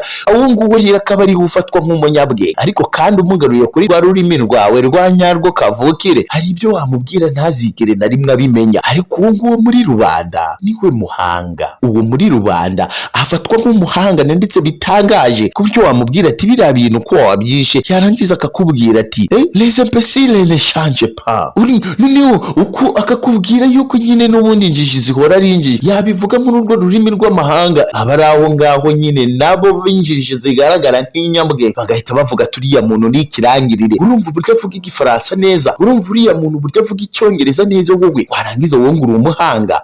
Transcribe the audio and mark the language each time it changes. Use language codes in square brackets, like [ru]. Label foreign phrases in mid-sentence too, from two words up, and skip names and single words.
[rw] Aho nguwo rero akaba ari ufatwa nk'umunyabwenge, ariko kandi umugaruye kuri rwa rurimi rwawe rwa nyarwo kavukire, hari ibyo wamubwira ntazigere na rimwe abimenya. Ariko uwo nguwo muri rubanda niwe muhanga. Uwo muri rubanda afatwa nk'umuhanga ndetse bitangaje ku buryo wamubwira ati biriya bintu ko wabyishe, yarangiza akakubwira ati [fr] les imbéciles ne changent pas. [rw] Noneho uko akakubwira yuko nyine n'ubundi injiji zihora ari injiji, yabivuga muri urwo rurimi rw'amahanga, aba ari aho ngaho nyine nabo b'injiji zigaragara nk'inyambwe bagahita bavuga turiya muntu ni ikirangirire. Urumva uburyo avuga igifaransa neza, urumva uriya muntu uburyo avuga icyongereza neza, wowe warangiza wowe ngo uri umuhanga.